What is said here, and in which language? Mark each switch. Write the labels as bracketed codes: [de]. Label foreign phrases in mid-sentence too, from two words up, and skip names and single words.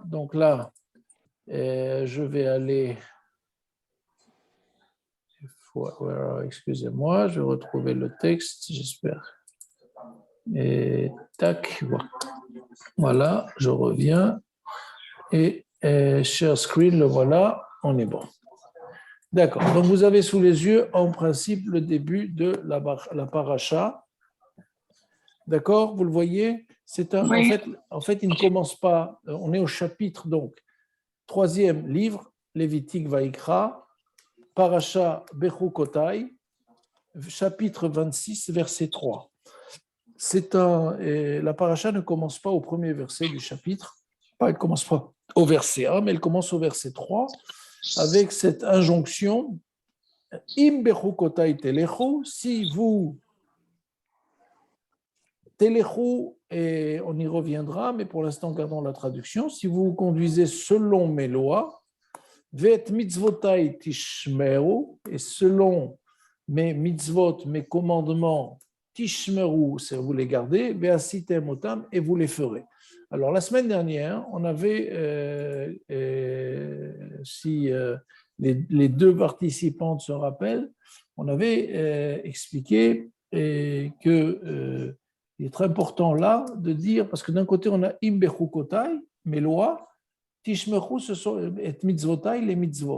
[fr] Donc là, je vais aller. Excusez-moi, je vais retrouver le texte, j'espère. Et tac, voilà, je reviens. Et [en] share screen, [fr] le voilà, on est bon. D'accord, donc vous avez sous les yeux en principe le début de la paracha. D'accord, vous le voyez? En fait, il ne commence pas, on est au chapitre, donc, 3e livre, Lévitique Vaïkra, paracha Bechukotai, chapitre 26, verset 3. La paracha ne commence pas au premier verset du chapitre, elle ne commence pas au verset 1, mais elle commence au verset 3, avec cette injonction [he] אם בחקתי תלכו, [fr] si vous telechu, et on y reviendra, mais pour l'instant gardons la traduction, si vous conduisez selon mes lois, [he] ואת מצותי תשמרו, [fr] et selon mes mitzvot, mes commandements, tishmeru, c'est vous les gardez, [he] ועשיתם אתם, [fr] et vous les ferez. Alors, la semaine dernière, on avait, les deux participantes se rappellent, on avait expliqué que il est très important là de dire, parce que d'un côté, on a [he] אם בחקתי, [fr] mes lois, tishmeru, ce sont et mitzvotai, les mitzvot.